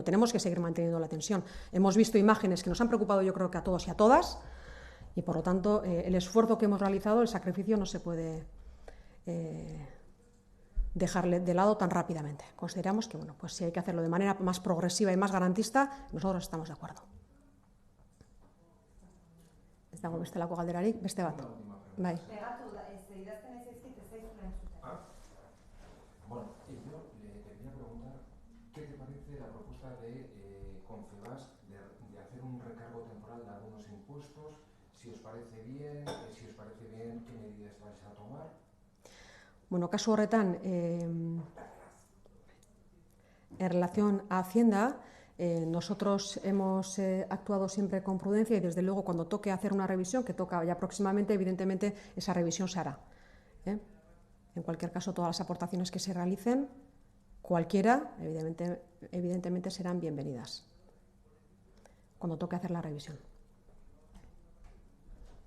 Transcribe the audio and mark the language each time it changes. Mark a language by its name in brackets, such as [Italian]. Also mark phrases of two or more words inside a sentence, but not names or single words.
[Spanish] Tenemos que seguir manteniendo la tensión. Hemos visto imágenes que nos han preocupado, yo creo que a todos y a todas, y por lo tanto el esfuerzo que hemos realizado, el sacrificio, no se puede dejarle de lado tan rápidamente. Consideramos que, bueno, pues si hay que hacerlo de manera más progresiva y más garantista, nosotros estamos de acuerdo. [Basque] Ez dago bestelako galderarik, beste bat. Bai. [Spanish] Bueno, yo le quería preguntar qué te parece la propuesta de Confebask de hacer un recargo temporal de algunos impuestos, si os parece bien, qué medidas vais a tomar. [Basque] Bueno, kasu horretan, [Spanish] en relación a Hacienda, nosotros hemos actuado siempre con prudencia y, desde luego, cuando toque hacer una revisión, que toca ya próximamente, evidentemente esa revisión se hará. En cualquier caso, todas las aportaciones que se realicen, cualquiera, evidentemente serán bienvenidas cuando toque hacer la revisión.